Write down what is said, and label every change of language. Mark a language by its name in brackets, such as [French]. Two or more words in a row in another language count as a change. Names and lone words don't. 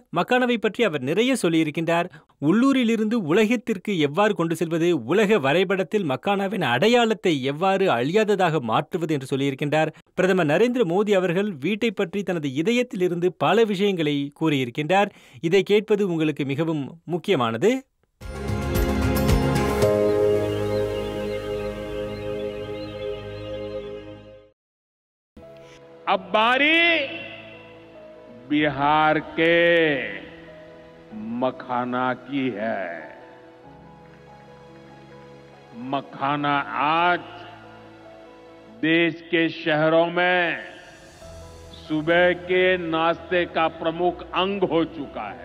[Tamil] மக்கானாவை பற்றி அவர் நிறைய சொல்லியிருக்கின்றார். உள்ளூரிலிருந்து உலகத்திற்கு எவ்வாறு கொண்டு செல்வது, உலக வரைபடத்தில் மக்கானாவின் அடையாளத்தை எவ்வாறு அழியாததாக மாற்றுவது என்று சொல்லியிருக்கின்றார். பிரதமர் நரேந்திர மோடி அவர்கள் வீட்டை பற்றி தனது இதயத்திலிருந்து பல விஷயங்களை கூறியிருக்கின்றார். இதை கேட்பது உங்களுக்கு மிகவும் முக்கியமானது. [Hindi] अब बारी बिहार के मखाना की है। मखाना आज देश के शहरों में सुबह के नाश्ते का प्रमुख अंग हो चुका है।